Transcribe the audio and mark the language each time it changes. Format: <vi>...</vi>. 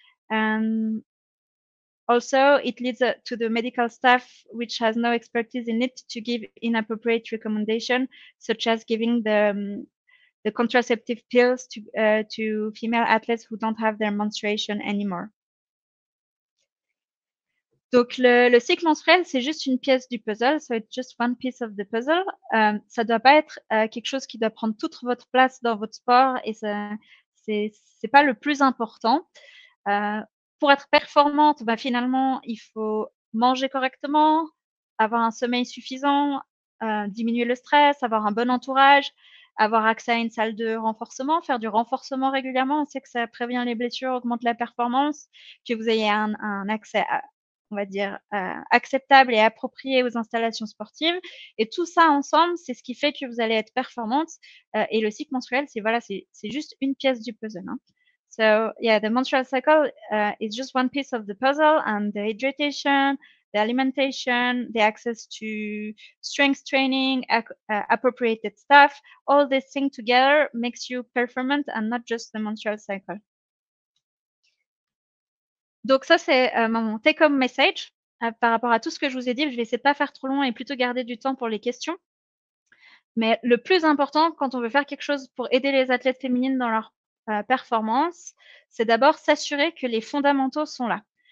<en>And also, it leads to the medical staff, which has no expertise in it, to give inappropriate recommendation, such as giving the contraceptive pills to female athletes who don't have their menstruation anymore.</en> <fr>Donc, le cycle menstruel, c'est juste une pièce du puzzle,</fr> <en>so it's just one piece of the puzzle.</en> <fr>Ça doit pas être quelque chose qui doit prendre toute votre place dans votre sport et c'est pas le plus important. Pour être performante, bah, finalement, il faut manger correctement, avoir un sommeil suffisant, diminuer le stress, avoir un bon entourage, avoir accès à une salle de renforcement, faire du renforcement régulièrement. On sait que ça prévient les blessures, augmente la performance, que vous ayez un accès on va dire, acceptable et approprié aux installations sportives. Et tout ça ensemble, c'est ce qui fait que vous allez être performante. Et le cycle menstruel, c'est juste une pièce du puzzle. Hein.</fr> <en>So yeah, the menstrual cycle is just one piece of the puzzle, and the hydration, the alimentation, the access to strength training, appropriated stuff, all this thing together makes you performant and not just the menstrual cycle.</en> <fr>Donc ça, c'est mon take-home message par rapport à tout ce que je vous ai dit. Je vais essayer de pas faire trop long et plutôt garder du temps pour les questions. Mais le plus important quand on veut faire quelque chose pour aider les athlètes féminines dans leur performance, c'est d'abord s'assurer que les fondamentaux sont là.</fr>